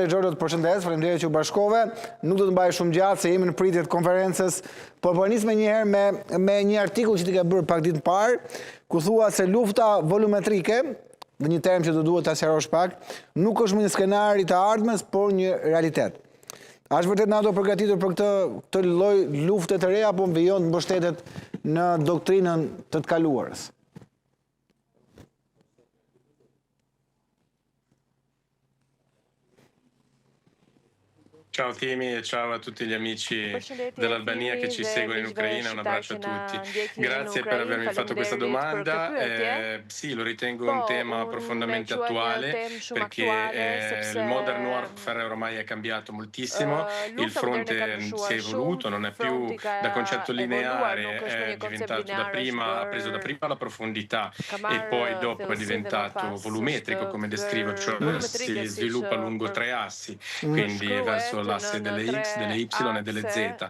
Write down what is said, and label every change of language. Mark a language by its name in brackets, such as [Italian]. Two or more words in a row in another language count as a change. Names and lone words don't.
[Albanian] Giorgio, të përshëndes, faleminderit që u bashkove. Nuk do të mbaj shumë gjatë se jemi në pritje të konferencës, por po nis me një artikull që ti ke bërë pak ditë më parë, ku thua se lufta volumetrike, dhe një term që do duhet ta sqarosh pak, nuk është më një skenar i të ardhmes, por një realitet. A është vërtet NATO përgatitur për këtë lloj lufte të re apo mbijon mbështetet në doktrinën të kaluarës? [Italian] Ciao Timi e ciao a tutti gli amici dell'Albania che ci seguono in Ucraina, un abbraccio a tutti. Grazie per avermi fatto questa domanda. Sì, lo ritengo un tema profondamente attuale perché il [English] Modern Warfare [Italian] ormai è cambiato moltissimo, il fronte si è evoluto, non è più da concetto lineare, è diventato ha preso da prima la profondità e poi dopo è diventato volumetrico, come descrivo, cioè si sviluppa lungo 3 assi, quindi verso l'asse delle X, delle Y e delle Z.